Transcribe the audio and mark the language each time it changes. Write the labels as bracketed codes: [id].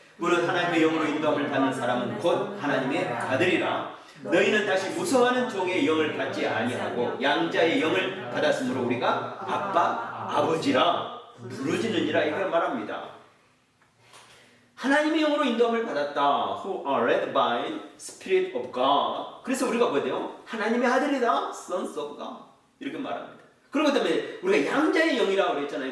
[ko] 무릇 하나님의 영으로 인도함을 받는 사람은 곧 하나님의 아들이라. 너희는 다시 무서워하는 종의 영을 받지 아니하고 양자의 영을 받았으므로 우리가 아빠, 아버지라 부르짖느니라 이렇게 말합니다. 하나님의 영으로 인도함을 받았다. [en] Who are led by Spirit of God. [ko] 그래서 우리가 뭐예요 돼요? 하나님의 아들이다. [en] Sons of God. [ko] 이렇게 말합니다. 그리고 그다음에 우리가 양자의 영이라고 그랬잖아요.